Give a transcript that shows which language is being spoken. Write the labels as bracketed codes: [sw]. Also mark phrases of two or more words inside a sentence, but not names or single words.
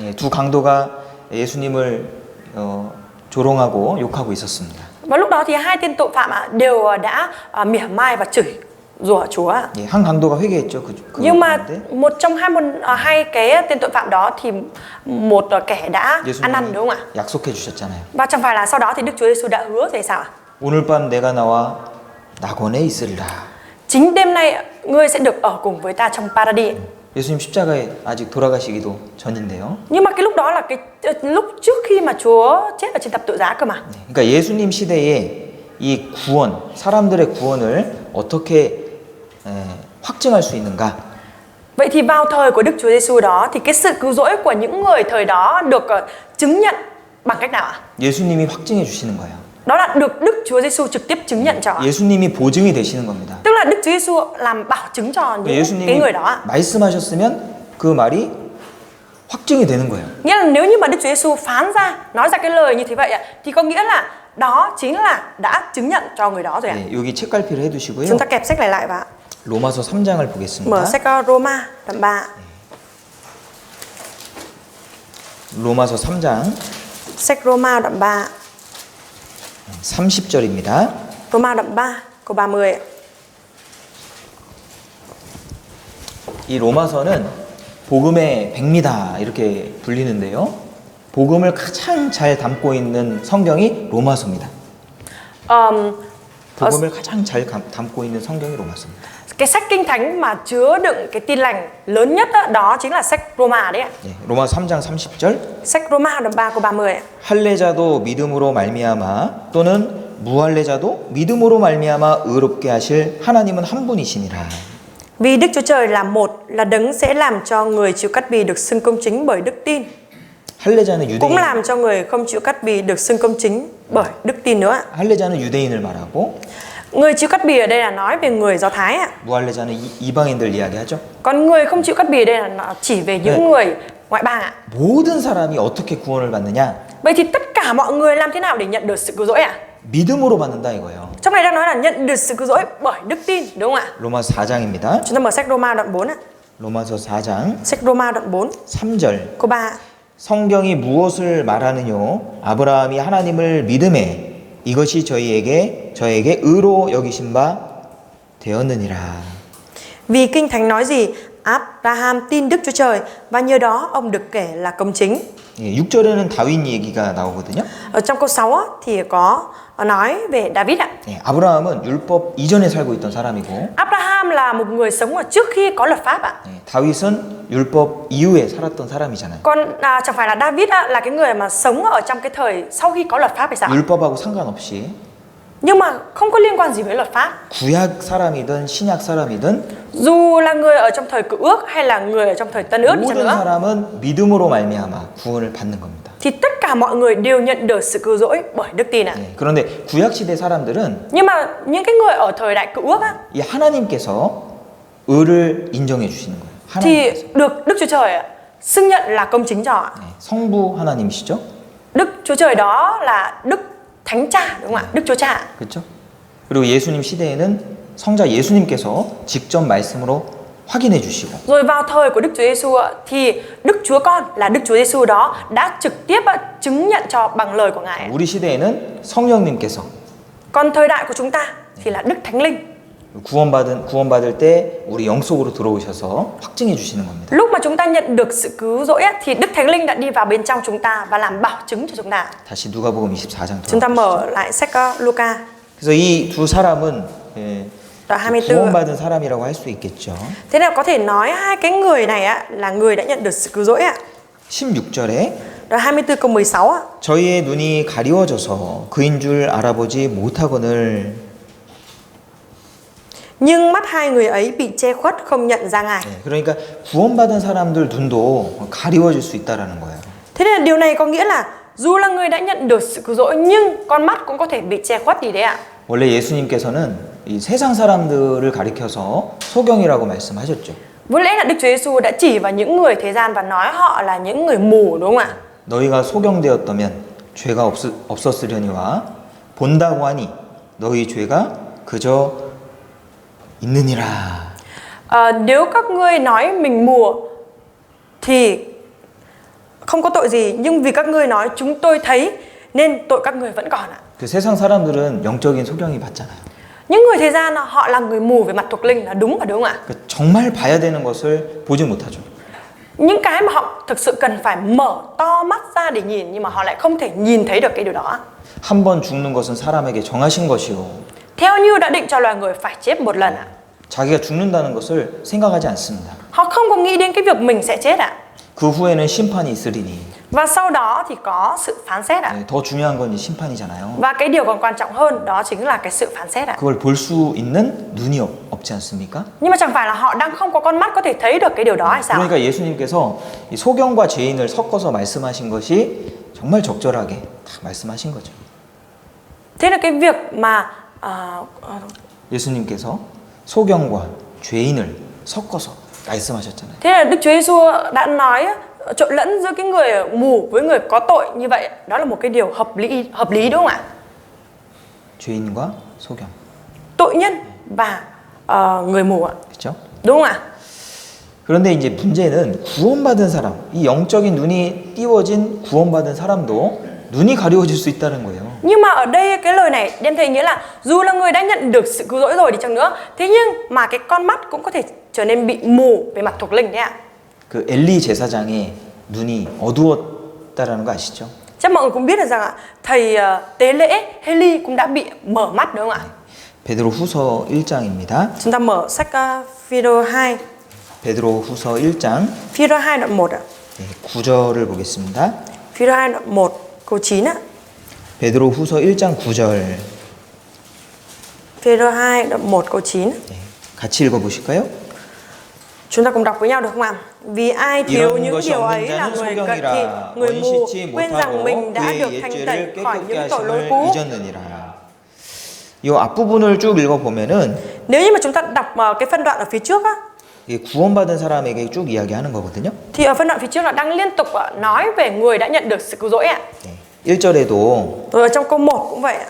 [ko] 예, 두 강도가 예수님을 조롱하고 욕하고 있었습니다. [vi] Và lúc đó thì hai tên tội phạm đều đã mỉa mai và chửi rủa Chúa. [ko] 예, 한 강도가 회개했죠. [vi] Nhưng mà [ko] 가운데. [vi] một trong hai cái tên tội phạm đó thì một kẻ đã ăn năn đúng không ạ? [ko] 약속해 주셨잖아요. [vi] Và chẳng phải là sau đó thì Đức Chúa Giêsu đã hứa thì sao ạ? [ko] 오늘 밤 내가 나와 낙원에 있으리라. [vi] Chính đêm nay ngươi sẽ được ở cùng với ta trong paradis. [ko] 예수님 십자가에 아직 돌아가시기도 전인데요. [vi] Nhưng mà cái lúc đó là cái lúc trước khi mà Chúa chết ở trên thập tự giá cơ mà. [ko] 그러니까 예수님 시대에 이 구원, 사람들의 구원을 어떻게 확증할 수 있는가? [vi] Vậy thì vào thời của Đức Chúa Giêsu đó thì cái sự cứu rỗi của những người thời đó được chứng nhận bằng cách nào ạ? [ko] 예수님이 확증해 주시는 거예요. [vi] Đó là được Đức Chúa Giêsu trực tiếp chứng nhận cho. [ko] 예수님이 보증이 되시는 겁니다. [vi] Tức là Đức Chúa Giêsu làm bảo chứng cho những cái [ko] 예수님이 [vi] người đó. [ko] 말씀하셨으면 그 말이 확증이 되는 거예요. [vi] Nghĩa là nếu như mà Đức Chúa Giêsu phán ra, nói ra cái lời như thế vậy thì có nghĩa là đó chính là đã chứng nhận cho người đó rồi ạ. [ko] 네, 여기 책갈피를 해두시고요. [vi] Chúng ta kẹp sách này lại và [ko] 로마서 3장을 [vi] mở [ko] 보겠습니다. [vi] sách Roma đoạn 3. [ko] 로마서 3장 [vi] Sách Roma đoạn 3. [ko] 30절입니다. [vi] Roma đoạn 3 câu 30. [ko] 이 로마서는 복음의 백미다 이렇게 불리는데요. 복음을 가장 잘 담고 있는 성경이 로마서입니다. 복음을 가장 잘 담고 있는 성경이 로마서입니다. [vi] Cái sách kinh thánh mà chứa đựng cái tin lành lớn nhất đó chính là sách Roma đấy ạ. [ko] 예, 로마 3장 30절. [vi] Sách Roma đoạn 3 câu 30. [ko] 할례자도 믿음으로 말미암아 또는 무할례자도 믿음으로 말미암아 의롭게 하실 하나님은 한 분이시니라. [vi] Vì Đức Chúa Trời là một, là đấng sẽ làm cho người chịu cắt bì được xưng công chính bởi đức tin. [ko] 할례자는 유대인. [vi] Cũng làm cho người không chịu cắt bì được xưng công chính bởi đức tin nữa. [ko] 할례자는 유대인을 말하고 [vi] Người chịu cắt bì ở đây là nói về người Do Thái ạ. [ko] 무할례자는 이방인들 이야기하죠. [vi] Còn người không chịu cắt bì ở đây là nó chỉ về những người ngoại bang ạ. [ko] 모든 사람이 어떻게 구원을 받느냐? [vi] Vậy thì tất cả mọi người làm thế nào để nhận được sự cứu rỗi ạ? [ko] 믿음으로 받는다 이거예요. [vi] Trong này đang nói là nhận được sự cứu rỗi bởi đức tin, đúng không ạ? [ko] 로마서 4장입니다. [vi] Chúng ta mở sách Roma đoạn 4 ạ. [ko] 로마서 4장 [vi] Sách Roma đoạn 4 [ko] 3절. [vi] câu 3. [ko] 성경이 무엇을 말하느뇨? 아브라함이 하나님을 믿음에 이것이 저에게 의로 여기신 바 되었느니라. [vi] Vì Kinh Thánh nói gì? Abraham tin Đức Chúa Trời và nhờ đó ông được kể là công chính. [ko] 예, 6절에는 다윗 얘기가 나오거든요. [vi] Ở trong câu 6 thì có nói về David ạ. [ko] 예, 아브라함은 율법 이전에 살고 있던 사람이고 [vi] Abraham là một người sống ở trước khi có luật pháp ạ. [ko] 예, 다윗은 율법 이후에 살았던 사람이잖아요. [vi] Còn chẳng phải là David á, là cái người mà sống ở trong cái thời sau khi có luật pháp hay sao? [ko] 율법하고 상관없이 [vi] Nhưng mà không có liên quan gì với luật pháp. [ko] 구약 사람이든 신약 사람이든 [vi] Dù là người ở trong thời Cựu Ước hay là người ở trong thời Tân Ước đi chăng [ko] 모든 [vi] nữa, [ko] 사람은 믿음으로 말미암아 구원을 받는 겁니다. [vi] thì tất cả mọi người đều nhận được sự cứu rỗi bởi đức tin ạ. [ko] 예, 그런데 구약 시대 사람들은 [vi] Nhưng mà những cái người ở thời đại Cựu Ước á, [ko] 이 하나님께서 의를 인정해 주시는 거예요. [vi] thì [ko] 하나님께서 [vi] được Đức Chúa Trời ạ, xưng nhận là công chính cho ạ. [ko] 예, 성부 하나님이시죠? [vi] Đức Chúa Trời đó là Đức Thánh Cha đúng không ạ? Đức Chúa Cha. [ko] 그렇죠? 그리고 예수님 시대에는 성자 예수님께서 직접 말씀으로 확인해 주시고 [vi] Rồi vào thời của Đức Chúa Giêsu ạ, thì Đức Chúa Con là Đức Chúa Giêsu đó đã trực tiếp chứng nhận cho bằng lời của Ngài. [ko] 우리 시대에는 성령님께서 [vi] Còn thời đại của chúng ta thì là Đức Thánh Linh. [ko] 구원받을 때 우리 영 속으로 들어오셔서 확증해 주시는 겁니다. [vi] Lúc mà chúng ta nhận được sự cứu rỗi á, thì Đức Thánh Linh đã đi vào bên trong chúng ta và làm bảo chứng cho chúng ta. [ko] 다시 누가복음 24장 [vi] Chúng ta [ko] 들어보시죠. [vi] mở lại sách Luca [ko] 그래서 이 두 사람은 예, [vi] đoạn 24. [ko] 구원받은 사람이라고 할 수 있겠죠. [vi] Thế nào có thể nói hai cái người này á, là người đã nhận được sự cứu rỗi ạ. [ko] 16절에 [vi] Đoạn 24 câu 16 á. [ko] 저희의 눈이 가리워져서 그인 줄 알아보지 못하거늘 [vi] Nhưng mắt hai người ấy bị che khuất không nhận ra Ngài. [ko] 예, 그러니까 구원받은 사람들 눈도 가리워질 수 있다라는 거예요. [vi] Thế nên là điều này có nghĩa là dù là người đã nhận được sự cứu rỗi nhưng con mắt cũng có thể bị che khuất đi đấy ạ. [ko] 원래 예수님께서는 이 세상 사람들을 가리켜서 소경이라고 말씀하셨죠. [vi] Vốn lẽ là Đức Chúa Giêsu đã chỉ vào những người thế gian và nói họ là những người mù đúng không ạ? [ko] 너희가 소경되었다면 죄가 없었으려니와 본다고 하니 너희 죄가 그저 있느니라. [vi] Nếu các ngươi nói mình mù thì không có tội gì, nhưng vì các ngươi nói chúng tôi thấy nên tội các ngươi vẫn còn ạ. [ko] 그 세상 사람들은 영적인 소경이 받잖아요. [vi] Những người thế gian họ là người mù về mặt thuộc linh là đúng và đúng ạ. [ko] 그러니까 정말 봐야 되는 것을 보지 못하죠. [vi] Những cái mà họ thực sự cần phải mở to mắt ra để nhìn nhưng mà họ lại không thể nhìn thấy được cái điều đó. [ko] 한 번 죽는 것은 사람에게 정하신 것이요. [vi] Theo như đã định cho loài người phải chết một lần ạ. [ko] 자기가 죽는다는 것을 생각하지 않습니다. [vi] Họ không có nghĩ đến cái việc mình sẽ chết ạ. [ko] 그 후에는 심판이 있으리니. [vi] Và sau đó thì có sự phán xét ạ. [ko] 네, 더 중요한 건 이 심판이잖아요. [vi] Và cái điều còn quan trọng hơn đó chính là cái sự phán xét ạ. [ko] 그걸 볼 수 있는 눈이 없지 않습니까? [vi] Nhưng mà chẳng phải là họ đang không có con mắt có thể thấy được cái điều đó hay sao? [ko] 그러니까 예수님께서 이 소경과 죄인을 섞어서 말씀하신 것이 정말 적절하게 딱 말씀하신 거죠. [vi] Thế là cái việc mà [ko] 예수님께서 소경과 죄인을 섞어서 말씀하셨잖아요. [vi] thế là Đức Chúa Giêsu đã nói trộn lẫn giữa cái người mù với người có tội như vậy, đó là một cái điều hợp lý đúng không ạ? [ko] 죄인과 소경. [vi] Tội nhân và người mù ạ. [ko] 그렇죠? [vi] Đúng không ạ? [ko] 그런데 이제 문제는 구원받은 사람, 이 영적인 눈이 띄워진 구원받은 사람도 눈이 가려워질 수 있다는 거예요. [vi] Nhưng mà ở đây cái lời này đem theo nghĩa là dù là người đã nhận được sự cứu rỗi rồi đi chăng nữa, thế nhưng mà cái con mắt cũng có thể trở nên bị mù về mặt thuộc linh đấy ạ. [ko] 그 엘리 제사장의 눈이 어두웠다라는 거 아시죠? [vi] Chắc mọi người cũng biết được rằng ạ, thầy tế lễ Heli cũng đã bị mở mắt đúng không ạ? [ko] 베드로후서 1장입니다. [vi] Chúng ta mở sách Phi-rơ 2. [ko] 베드로후서 1장 [vi] Phi-rơ 2 đoạn 1 ạ. [ko] 9절을 보겠습니다. [vi] Phi-rơ 2 đoạn 1 câu 9 ạ. [ko] 베드로후서 1장 9절 [vi] Phi-rơ 2 đoạn 1 câu 9. [ko] 같이 읽어보실까요? [vi] Chúng ta cùng đọc với nhau được không ạ? Vì ai thiếu [ko] 이런 [vi] những [ko] 것이 [vi] điều [ko] 없는 [vi] ấy là [ko] 자는 [vi] người cận thị, [ko] 소경이라 [vi] người mù, [ko] 원시치 [vi] quên rằng mình [ko] 못하고 [vi] đã được [ko] 그의 [vi] thanh tẩy [ko] 옛죄를 [vi] khỏi [ko] 깨끗게 [vi] những tội lỗi [ko] 하심을 [vi] cũ. [ko] 잊었느니라. 이 앞부분을 쭉 읽어보면은 [vi] Nếu như mà chúng ta đọc cái phân đoạn ở phía trước á, [ko] 이게 구원받은 사람에게 쭉 이야기하는 거거든요. [vi] thì ở phân đoạn phía trước là đang liên tục nói về người đã nhận được sự cứu rỗi ạ. [ko] 1절에도 [vi] Rồi ở trong câu 1 cũng vậy ạ.